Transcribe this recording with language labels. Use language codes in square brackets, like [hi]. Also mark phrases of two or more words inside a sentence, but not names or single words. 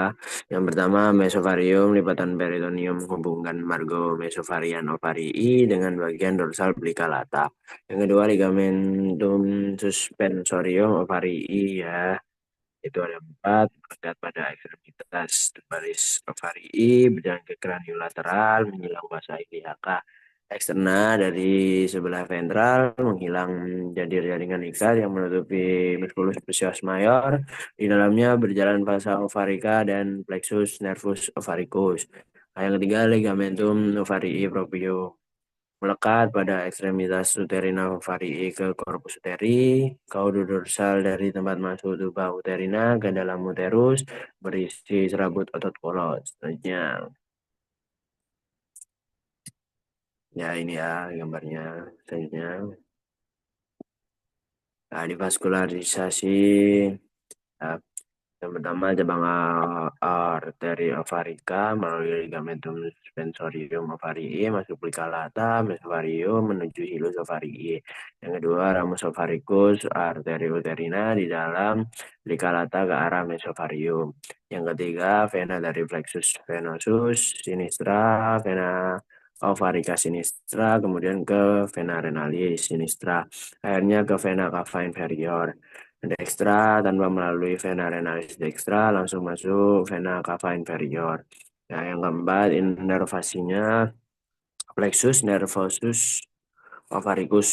[id] Yang pertama, mesovarium, lipatan peritoneum menghubungkan margo mesovarian ovarii dengan bagian dorsal belika lata. Yang kedua, ligamentum suspensorium ovarii ya. Itu ada 4, berangkat pada ekstremitas tubalis ovarii, berjalan ke kraniolateral, menyilang vasa iliaca eksterna dari sebelah ventral, menghilang jadi jaringan ikat yang menutupi musculus plusius mayor. Di dalamnya berjalan vasa ovarica dan plexus nervus ovaricus. Nah, yang ketiga, ligamentum ovarii proprio melekat pada ekstremitas uterina ovarii ke corpus uteri, caudodorsal dari tempat masuk tuba uterina ke dalam uterus, berisi serabut otot polos. Selanjutnya, ya ini ya gambarnya. Selanjutnya, nah, divaskularisasi. Nah, yang pertama, cabang arteri ovarica melalui ligamentum suspensorium ovarii masuk pelika lata mesovarium menuju hilus ovarii. Yang kedua, ramus ovaricus arteri uterina di dalam pelika lata ke arah mesovarium. Yang ketiga, vena dari plexus venosus sinistra, vena ovarica sinistra, kemudian ke vena renalis sinistra, akhirnya ke vena cava inferior dextra tanpa melalui vena renalis dextra langsung masuk vena cava inferior. Nah, yang keempat, inervasinya plexus nervosus ovaricus.